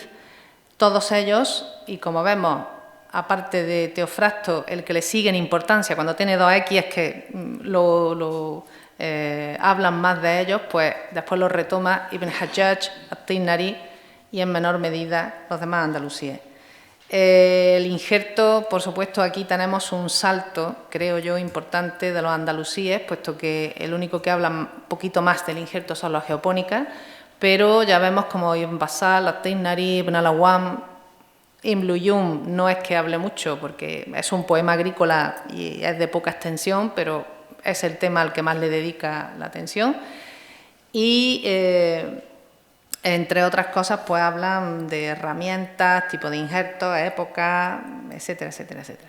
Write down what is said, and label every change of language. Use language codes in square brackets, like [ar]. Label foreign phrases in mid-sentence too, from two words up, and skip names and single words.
[es] Todos ellos, y como vemos, aparte de Teofrasto, el que le sigue en importancia cuando tiene 2X es que hablan más de ellos, pues después lo retoma Ibn Hajjaj, At-Tinari y en menor medida los demás andalusíes. El injerto, por supuesto, aquí tenemos un salto, creo yo, importante de los andalusíes, puesto que el único que habla un poquito más del injerto son los geopónicas, pero ya vemos como Ibn Basal, At-Tinnari, Ibn al-Awwam, Ibn Luyum no es que hable mucho, porque es un poema agrícola y es de poca extensión, pero es el tema al que más le dedica la atención. Y entre otras cosas, pues hablan de herramientas, tipo de injertos, época, etcétera, etcétera, etcétera.